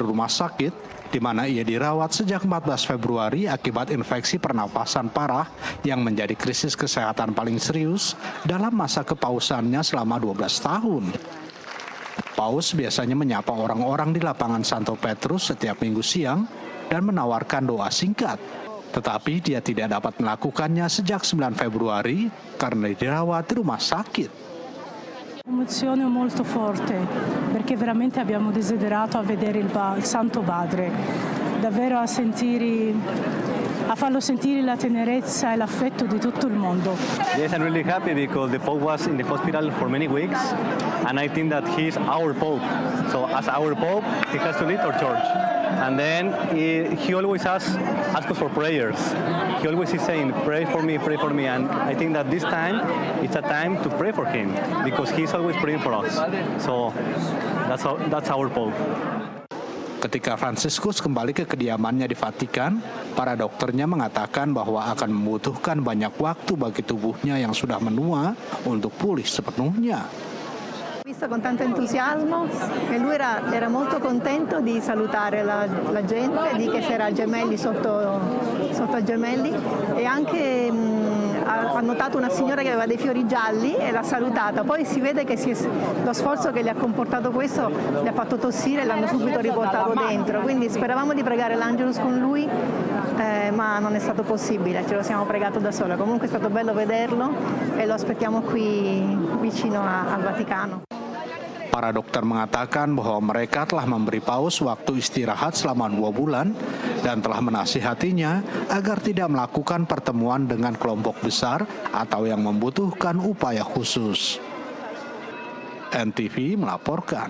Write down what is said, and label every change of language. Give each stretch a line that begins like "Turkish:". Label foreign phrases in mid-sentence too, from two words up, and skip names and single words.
Indonesian: rumah sakit di mana ia dirawat sejak 14 Februari akibat infeksi pernafasan parah yang menjadi krisis kesehatan paling serius dalam masa kepausannya selama 12 tahun. Paus biasanya menyapa orang-orang di lapangan Santo Petrus setiap minggu siang dan menawarkan doa singkat. Tetapi dia tidak dapat melakukannya sejak 9 Februari karena dirawat di rumah sakit.
Italian: Un'emozione molto forte perché veramente abbiamo desiderato a vedere il Santo Padre, davvero a farlo sentire la tenerezza e l'affetto di tutto il mondo.
English: Yes, I'm really happy because the Pope was in the hospital for many weeks and I think that he's our Pope. So as our Pope, he has to lead our church. And then he always asks us for prayers. He always is saying, pray for me, and I think that this time, it's a time to pray for him, because he's always praying for us. So, that's our Pope.
Indonesian: Ketika Fransiskus kembali ke kediamannya di Vatikan, para dokternya mengatakan bahwa akan membutuhkan banyak waktu bagi tubuhnya yang sudah menua untuk pulih sepenuhnya.
Italian: Visto con tanto entusiasmo e lui era molto contento di salutare la gente, di che si era a Gemelli sotto a Gemelli e anche ha notato una signora che aveva dei fiori gialli e l'ha salutata. Poi si vede che lo sforzo che gli ha comportato questo gli ha fatto tossire e l'hanno subito riportato dentro. Quindi speravamo di pregare l'Angelus con lui, ma non è stato possibile, ce lo siamo pregato da sola. Comunque è stato bello vederlo e lo aspettiamo qui vicino al Vaticano.
Indonesian: Para dokter mengatakan bahwa mereka telah memberi Paus waktu istirahat selama 2 bulan dan telah menasihatinya agar tidak melakukan pertemuan dengan kelompok besar atau yang membutuhkan upaya khusus. NTV melaporkan.